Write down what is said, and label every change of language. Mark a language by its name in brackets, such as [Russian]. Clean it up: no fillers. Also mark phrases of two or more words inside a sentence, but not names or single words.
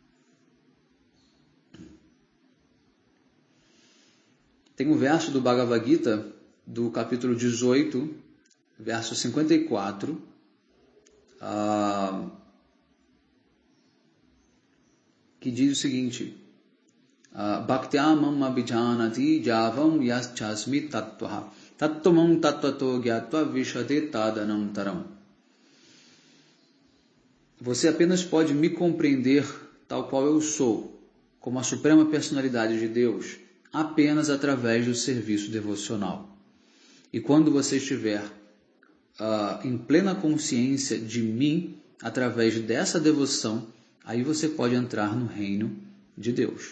[Portuguese] Tem um verso do Bhagavad Gita, do capítulo 18, verso 54, que diz o seguinte: [Sanskrit] Bhaktyamam abhijanati javam yaschasmi tattvaha tattvamam tattvato gyatva vishate tadanantaram. [Portuguese] Você apenas pode me compreender tal qual eu sou, como a suprema personalidade de Deus, apenas através do serviço devocional. E quando você estiver em plena consciência de mim, através dessa devoção, aí você pode entrar no reino de Deus.